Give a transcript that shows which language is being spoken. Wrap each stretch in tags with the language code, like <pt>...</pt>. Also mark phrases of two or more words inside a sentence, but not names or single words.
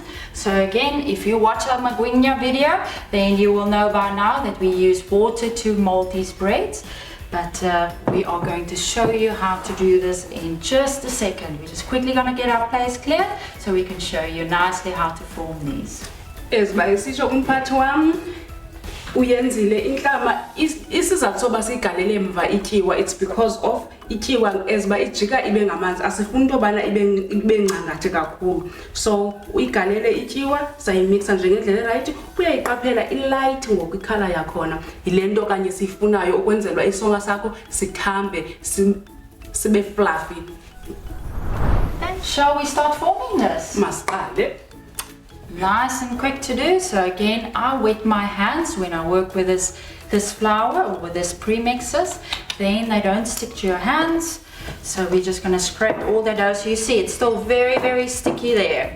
<en>So again, if you watch our Magwinya video, then you will know by now that we use water to mold these breads. But we are going to show you how to do this in just a second. We're just quickly going to get our place cleared so we can show you nicely how to form these.</en> <nd>Eziba esitsho umphathi wami uyenzile inhlama isizathu soba sigalele emva ityiwa,</nd> <en>it's because of</en> <nd>ityiwa eziba ijika ibe ngamanzi, asifuni into yobana ibe ncangathe kakhulu. So uyigalele ityiwa sayimixa njengendlela right, uyayiqaphela ilight ngokwikhala yakhona. Yile nto kanye sifunayo ukwenzelwa isonka sakho sithambe sibe fluffy.</nd> <en>Then shall we start forming this?</en> <nd>Masiqale.</nd> <en>Nice and quick to do. So again, I wet my hands when I work with this flour or with this premixes, then they don't stick to your hands. So we're just going to scrape all the dough. So you see it's still very sticky there.</en>